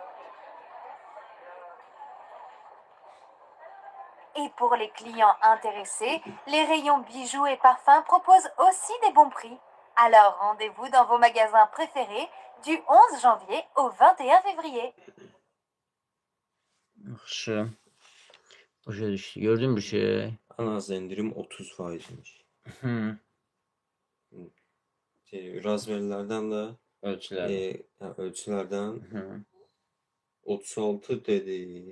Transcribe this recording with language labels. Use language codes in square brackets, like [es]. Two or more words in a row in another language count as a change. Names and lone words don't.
[fr] Et pour les clients intéressés, les rayons bijoux et parfums proposent aussi des bons prix. Alors rendez-vous dans vos magasins préférés du 11 janvier au 21 février. [az] Yaxşı. Başa düşdü. Gördün bir şey? Ən az endirim 30%'miş. Hı. Razverilərdən də Ölçülər. ölçülərdən Hı. 36 dedi.